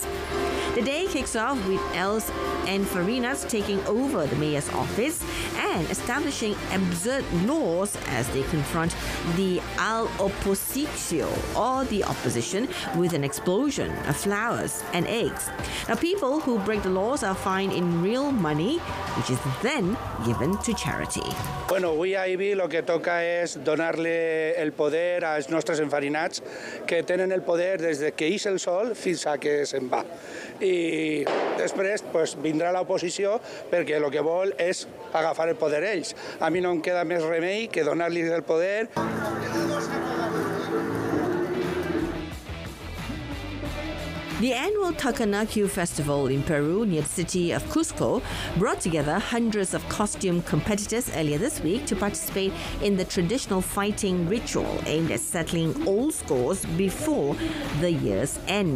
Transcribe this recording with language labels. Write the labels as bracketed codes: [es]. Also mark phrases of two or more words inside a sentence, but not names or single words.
[en] The day kicks off with Els and Farinats taking over the mayor's office and establishing absurd laws as they confront the [ca] al oposicio, [en] or the opposition, with an explosion of flowers and eggs. Now, people who break the laws are fined in real money, which is then given to charity. [ca] Bueno, avui a Ibi [es] lo que [ca] toca és donar-li el poder als nostres enfarinats, que tenen el poder des que ix el sol fins a que se'n va. I després pues, vindrà l'oposició perquè el que vol és agafar el poder ells. A mi no em queda més remei que donar-los el poder. [en] The annual Takanakyu Festival in Peru near the city of Cusco brought together hundreds of costume competitors earlier this week to participate in the traditional fighting ritual aimed at settling old scores before the year's end.